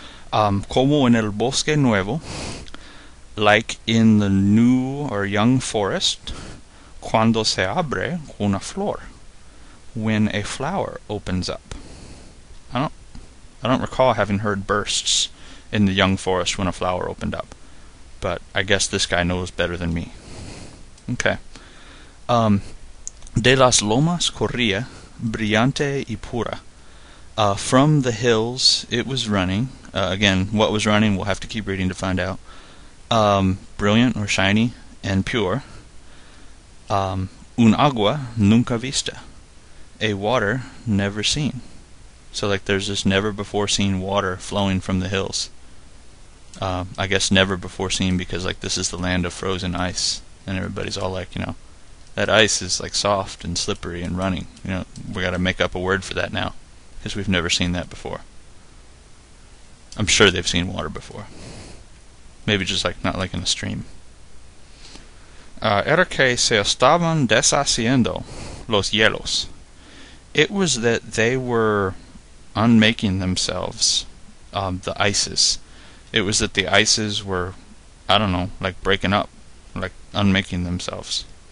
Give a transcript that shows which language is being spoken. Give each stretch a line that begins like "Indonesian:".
Spanish: Como en el bosque nuevo,
English: like in the new or young forest,
Spanish: cuando se abre una flor,
English: when a flower opens up. I don't recall having heard bursts in the young forest when a flower opened up, but I guess this guy knows better than me. Okay.
Spanish: De las lomas corría, brillante y pura.
English: From the hills it was running. Again, what was running, we'll have to keep reading to find out. Brilliant or shiny and pure.
Spanish: Un agua nunca vista.
English: A water never seen. So like there's this never before seen water flowing from the hills. I guess never before seen because like this is the land of frozen ice, and everybody's all like, that ice is like soft and slippery and running. We got to make up a word for that now because we've never seen that before. I'm sure they've seen water before. Maybe just like not like in a stream.
Spanish: Era que se estaban deshaciendo los hielos.
English: It was that they were unmaking themselves, the ices. It was that the ices were, I don't know, like breaking up, like unmaking themselves.